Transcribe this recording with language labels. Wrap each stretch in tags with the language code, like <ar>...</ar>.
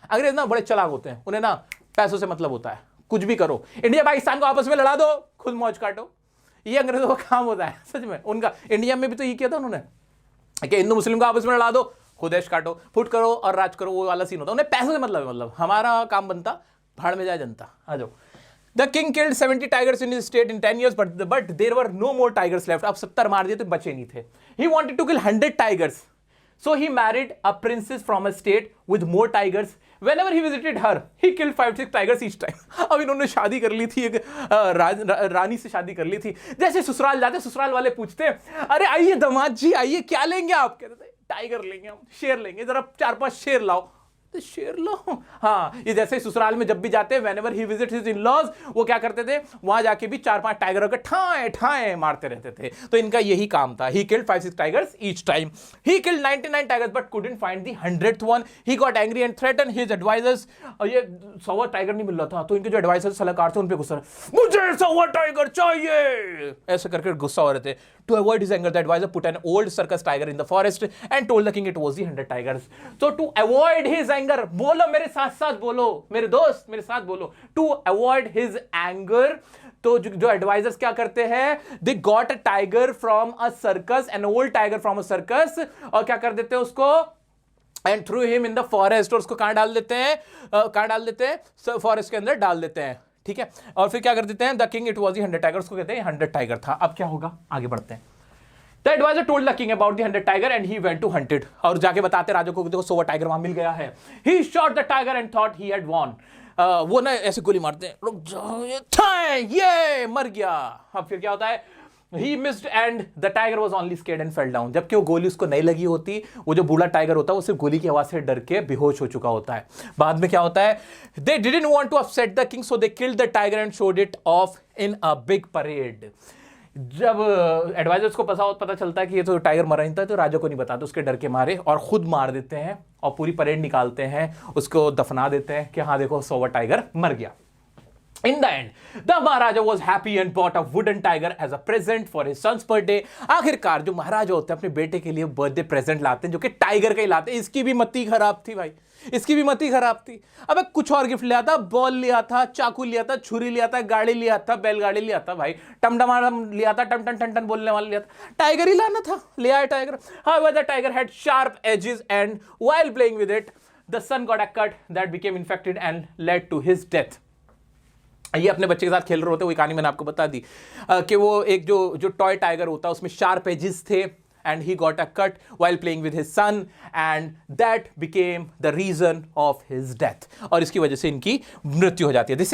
<hi>अंग्रेज ना बड़े चालाक होते हैं, उन्हें ना पैसों से मतलब होता है, कुछ भी करो, इंडिया पाकिस्तान को आपस में लड़ा दो, खुद मौज काटो, ये अंग्रेजों का काम होता है सच में। उनका इंडिया में भी तो ये किया था उन्होंने कि हिंदू मुस्लिम को आपस में लड़ा दो, खुद ऐश काटो, फुट करो और राज करो, वो वाला सीन होता है। उन्हें पैसों से मतलब हमारा काम बनता भाड़ में जाए जनता। आ जाओ।</hi> <en>The king killed 70 tigers in his state in 10 years, but there were no more tigers left.</en> <hi>अब 70 मार दिए तो बचे नहीं थे।</hi> <en>He wanted to kill 100 tigers, so he married a princess from a state with more tigers. Whenever he visited her, he killed 5-6 tigers each time.</en> <hi>अब इन्होंने शादी कर ली थी, एक रानी से शादी कर ली थी। जैसे ससुराल जाते, ससुराल वाले पूछते अरे आइए दामाद जी आइए, क्या लेंगे आप? कहते थे टाइगर लेंगे हम, शेर लेंगे, जरा 4-5 शेर लाओ। तो शेर लो। हाँ, ये जैसे ससुराल में जब भी जाते हैं,</hi> <en>whenever he visits his in-laws,</en> <hi>वो क्या करते थे, वहां जाके भी 4-5 टाइगरों के ठाए ठाए मारते रहते थे। तो इनका यही काम था।</hi> <en>He killed 5-6 tigers each time. He killed 99 tigers but couldn't find the 100th one. He got angry and threatened his advisors.</en> <hi>और ये 100वां टाइगर नहीं मिल रहा था, तो इनके जो एडवाइजर सलाहकार थे उन पे गुस्सा, मुझे 100वां टाइगर चाहिए, ऐसे करके गुस्सा हो रहे थे।</hi> <en>To avoid his anger, the advisor put an old circus tiger in the forest and told the king it was the 100 tigers. So to avoid his anger,</en> <hi>बोलो मेरे साथ साथ बोलो, मेरे दोस्त मेरे साथ बोलो,</hi> <en>to avoid his anger,</en> <hi>तो जो एडवाइजर्स क्या करते हैं,</hi> <en>they got a tiger from a circus,</en> <hi>an old tiger from a circus, और क्या कर देते हैं उसको,</hi> <en>and threw him in the forest,</en> <hi>और उसको कहां डाल देते हैं, कहां डाल देते हैं, फॉरेस्ट के अंदर डाल देते हैं। ठीक है, और फिर क्या कर देते हैं,</hi> <en>the king it was the 100 tiger,</en> <hi>उसको कहते हैं 100 टाइगर था। अब क्या होगा, आगे बढ़ते हैं।</hi> <en>the adviser told the king about the 100 tiger and he went to hunt it,</en> <hi>और जाके बताते राजा को देखो 100 टाइगर वहां मिल गया है।</hi> <en>He shot the tiger and thought he had won.</en> <hi>वो ना ऐसे गोली मारते हैं, रुक जाओ, ये मर गया। अब फिर क्या होता है,</hi> <en>He missed and the tiger was only scared and fell down.</en> <hi>जबकि वो गोली उसको नहीं लगी होती, वो जो बूढ़ा टाइगर होता है वो सिर्फ गोली की आवाज से डर के बेहोश हो चुका होता है। बाद में क्या होता है,</hi> <en>they didn't want to upset the king, so they killed the tiger and showed it off in a big parade.</en> <hi>जब एडवाइजर्स को पता चलता है कि ये तो टाइगर मरा नहीं था, तो राजा को नहीं बताते, उसके डर के मारे, और खुद मार देते हैं और पूरी परेड निकालते हैं, उसको दफना देते हैं कि हाँ देखो 100वां टाइगर मर गया।</hi> <en>In the end, the Maharaja was happy and bought a wooden tiger as a present for his son's birthday.</en> <hi>आखिरकार जो महाराजा होते हैं अपने बेटे के लिए बर्थडे प्रेजेंट लाते हैं, जो कि टाइगर का ही लाते हैं। इसकी भी मती खराब थी भाई, इसकी भी मती खराब थी। अब कुछ और गिफ्ट लिया था, बॉल लिया था, चाकू लिया था, छुरी लिया था, गाड़ी लिया था, बैलगाड़ी लिया था भाई, टमटम लिया था, टन टन टन टन बोलने वाला लिया था, टाइगर ही लाना था, ले आया tiger.</hi> <en>However, the tiger had sharp edges and while playing with it, the son got a cut that became infected and led to his death.</en> <hi>ये अपने बच्चे के साथ खेल रहे होते, वो कहानी मैंने आपको बता दी कि वो एक जो टॉय टाइगर होता है उसमें शार्प एजेस थे,</hi> <en>and he got a cut while playing with his son and that became the reason of his death,</en> <hi>और इसकी वजह से इनकी मृत्यु हो जाती है।</hi>